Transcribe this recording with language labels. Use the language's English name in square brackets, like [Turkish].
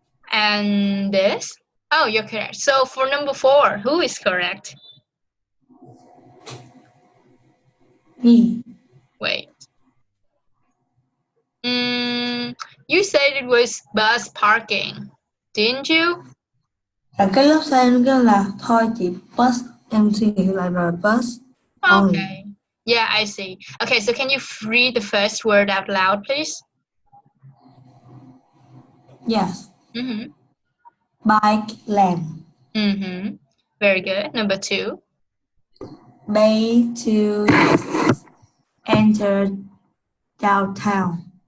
[English] And this? Oh, you're correct. So for number 4, who is correct? Me. Wait. You said it was bus parking, didn't you? [Vietnamese] Cái lớp sau em kêu là thôi chị bus, em suy nghĩ lại rồi [English] bus only. Okay. Yeah, I see. Okay, so can you read the first word out loud, please? Yes. Bike lane. Very good. Number 2. Bay to enter downtown.